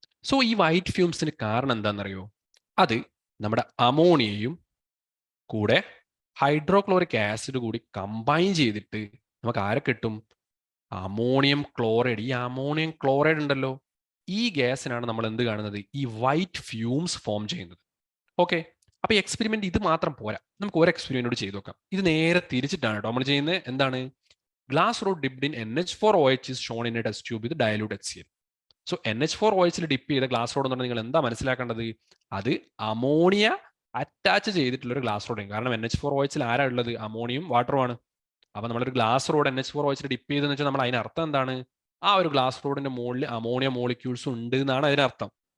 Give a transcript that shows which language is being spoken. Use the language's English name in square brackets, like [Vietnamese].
[Malayalam] So ഈ white ഫ്യൂംസിന് കാരണം എന്താണെന്നറിയോ? അത് നമ്മുടെ അമോണിയയും കൂടെ ഹൈഡ്രോക്ലോറിക് ആസിഡ് കൂടി കമ്പൈൻ ചെയ്തിട്ട് നമുക്ക് ആരെ കിട്ടും? Ammonium chloride. ഈ അമോണിയം ക്ലോറൈഡ് ഉണ്ടല്ലോ, ഈ ഗ്യാസിനാണ് നമ്മൾ എന്ത് കാണുന്നത്? ഈ വൈറ്റ് ഫ്യൂംസ് ഫോം ചെയ്യുന്നത്. ഓക്കെ, അപ്പൊ ഈ എക്സ്പെരിമെന്റ് ഇത് മാത്രം പോരാ, നമുക്ക് ഒരു എക്സ്പെരിമെന്റ് കൂടി ചെയ്ത് നോക്കാം. ഇത് നേരെ തിരിച്ചിട്ടാണ് കേട്ടോ നമ്മൾ ചെയ്യുന്നത്. എന്താണ്? [English] Glass rod dipped in NH4OH is shown in a test tube with dilute HCl. [Malayalam] So NH4OH dip ചെയ്ത ഗ്ലാസ് റോഡ് എന്ന് പറഞ്ഞാൽ നിങ്ങൾ എന്താ മനസ്സിലാക്കേണ്ടത്? അത് അമോണിയ അറ്റാച്ച് ചെയ്തിട്ടുള്ള ഒരു ഗ്ലാസ് റോഡ്. കാരണം NH4OH ആരാ ഉള്ളത്? അമോണിയം വാട്ടറുമാണ്. അപ്പൊ നമ്മളൊരു ഗ്ലാസ് റോഡ് NH4OH ഡിപ്പ് ചെയ്തെന്ന് വെച്ചാൽ നമ്മൾ അതിനർത്ഥം എന്താണ്? ആ ഒരു ഗ്ലാസ് റോഡിന്റെ മുകളിൽ അമോണിയ മോളിക്യൂൾസ് ഉണ്ട് എന്നാണ് അതിനർത്ഥം.